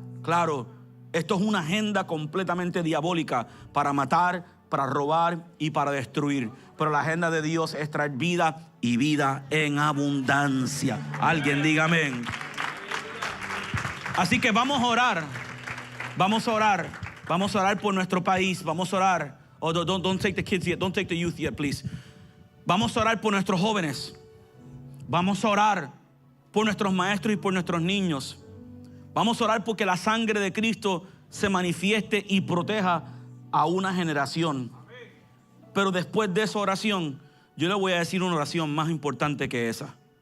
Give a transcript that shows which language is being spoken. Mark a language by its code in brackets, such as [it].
[es] Claro, esto es una agenda completamente diabólica para matar, para robar y para destruir. Pero la agenda de Dios es traer vida y vida en abundancia. Alguien diga amén. Así que vamos a orar. Vamos a orar. Vamos a orar por nuestro país. Vamos a orar. [en] Oh, don't take the kids yet. Don't take the youth yet, please. [es] Vamos a orar por nuestros jóvenes. Vamos a orar por nuestros maestros y por nuestros niños. Vamos a orar porque la sangre de Cristo se manifieste y proteja a una generación. Pero después de esa oración, yo le voy a decir una oración más importante que esa.